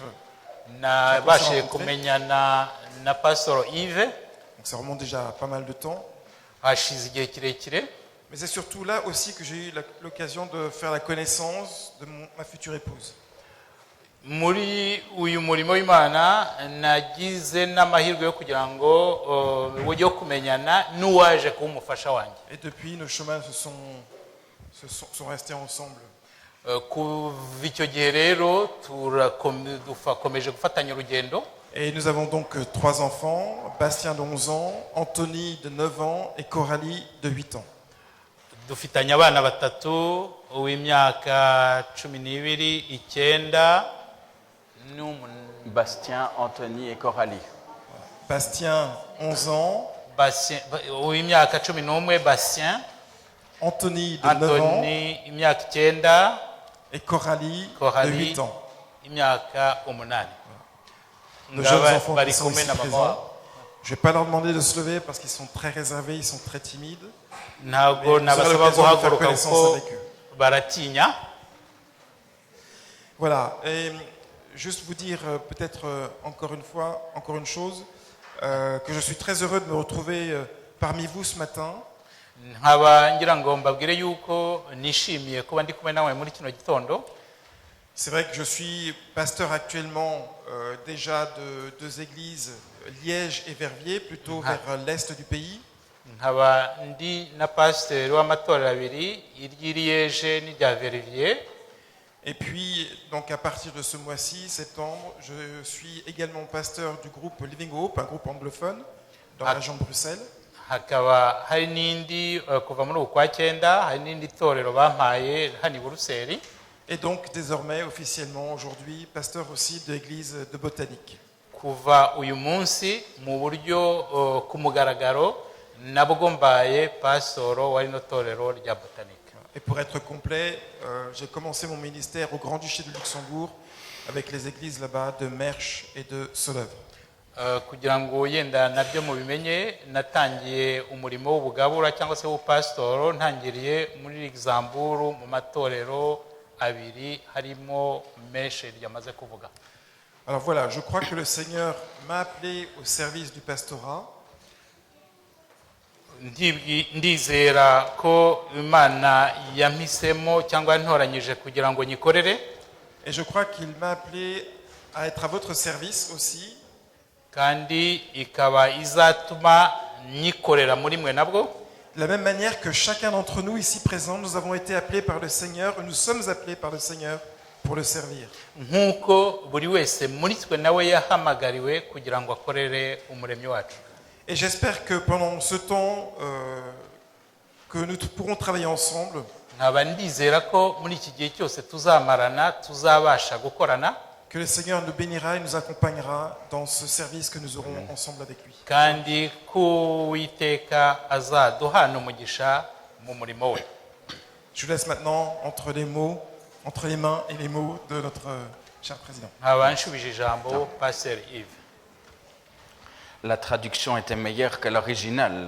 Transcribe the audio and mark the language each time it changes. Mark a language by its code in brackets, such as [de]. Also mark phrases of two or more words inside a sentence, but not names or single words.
[rw] Nabashije kumenyana na Pastor Yves. [fr] Donc ça remonte déjà pas mal de temps. [rw] Hashize igihe kirekire. [fr] Mais c'est surtout là aussi que j'ai eu l'occasion de faire la connaissance de ma future épouse. [rw] Muri uyu murimo w'Imana nagize n'amahirwe yo kugira ngo yo kumenyana n'uwaje kuba umufasha wanjye. [fr] Et depuis nos chemins sont restés ensemble. [rw] Kuva icyo gihe rero turakomeje gufatanya urugendo. [fr] Et nous avons donc 3 enfants, Bastien de 11 ans, Anthony de 9 ans et Coralie de 8 ans. [rw] Dufitanye abana batatu uw'imyaka 12, 9 [fr] Bastien, Anthony et Coralie. Bastien, 11 ans. [rw] Uw'imyaka 11, Bastien. [fr] Anthony de 9 ans. [rw] Imyaka 9. [fr] Et Coralie de 8 ans. [rw] Imyaka 8. [fr] Nos jeunes enfants qui sont ici présents. Je ne vais pas leur demander de se lever parce qu'ils sont très réservés, ils sont très timides. [rw] Ntabwo nabasaba guhaguruka kuko baratinya. [fr] Voilà. Et juste vous dire peut-être encore une fois, encore une chose, que je suis très heureux de me retrouver parmi vous ce matin. [rw] nkaba ngira ngo mbabwire yuko nishimiye kuba ndi kumwe nawe muri kino gitondo. [fr] C'est vrai que je suis pasteur actuellement déjà de deux églises, Liège et Verviers, plutôt vers l'est du pays. [rw] nkaba ndi na pasiteri w'amatorero abiri, iry'i Liège n'irya Verviers. [fr] Et puis, donc à partir de ce mois-ci, septembre, je suis également pasteur du groupe Living Hope, un groupe anglophone dans la région de Bruxelles. [rw] Hakaba hari n'indi kuva muri uku kwa cyenda hari n'indi torero bampaye hano i Buruseli. [fr] Et donc désormais, officiellement, aujourd'hui, pasteur aussi de l'église de Botanique. [rw] Kuva uyu munsi mu buryo ku mugaragaro nabwo mbaye pasitoro wa rino torero rya Botanique. [fr] Et pour être complet, j'ai commencé mon ministère au Grand-Duché de Luxembourg avec les églises là-bas de Mersch et de Solèvre. [rw] Kugira ngo yenda nabyo mubimenye, natangiye umurimo w'ubugabura cyangwa se w'upasitoro ntangiriye muri Luxembourg mu matorero abiri harimo Mersch ryamaze kuvuga. [fr] Alors voilà, je crois que le Seigneur m'a appelé au service du pastorat. [rw] Ndizera ko Imana yampisemo cyangwa yantoranyije kugira ngo nyikorere. [fr] Et je crois qu'il m'a appelé à être à votre service aussi. [rw] Kandi ikaba izatuma nyikorera muri mwe nabwo. [fr] De la même manière que chacun d'entre nous ici présents, nous avons été appelés par le Seigneur, nous sommes appelés par le Seigneur pour le servir. [rw] Nkuko buri wese muri twe nawe yahamagariwe kugira ngo akorere umuremyi wacu. [fr] Et j'espère que pendant ce temps que nous pourrons travailler ensemble, [rw] nkaba ndizera ko muri iki gihe cyose tuzamarana tuzabasha gukorana. [fr] Que le Seigneur nous bénira et nous accompagnera dans ce service que nous aurons ensemble avec lui. [rw] Kandi ko Uwiteka azaduhana umugisha mu murimo we. [fr] Je vous laisse maintenant entre les mains et les mots de notre cher président. [rw] nkaba nshubije ijambo Pasteur Yves. [fr] La traduction était meilleure que l'original.